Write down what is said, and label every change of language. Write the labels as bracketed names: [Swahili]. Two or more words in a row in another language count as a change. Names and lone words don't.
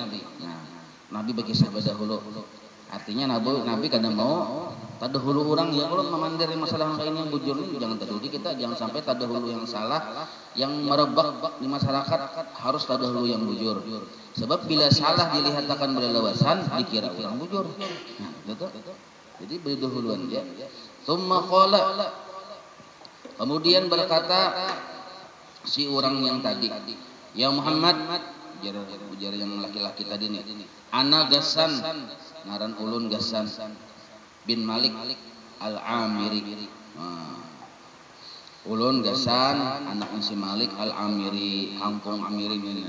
[Banjar] Nah, Nabi bagi sahabat dahulu. Artinya Nabi kadang mau tadahulu orang ya kalau memandiri masalah kayak ini yang bujur ini jangan tadahulu kita, jangan sampai tadahulu yang salah yang merebak di masyarakat harus tadahulu yang bujur. Sebab bila salah dilihat akan berlewasan dikira orang bujur. Nah, betul. Jadi berdahuluan ya. [Arabic] Tsumma qala, [Banjar] kemudian berkata si orang yang tadi, ya Muhammad, ujar yang laki-laki tadi nih, ana Gassan, ngaran ulun Gassan bin Malik al-Amiri. Ulun Gassan anaknya si Malik al-Amiri, kampung Amiri ini.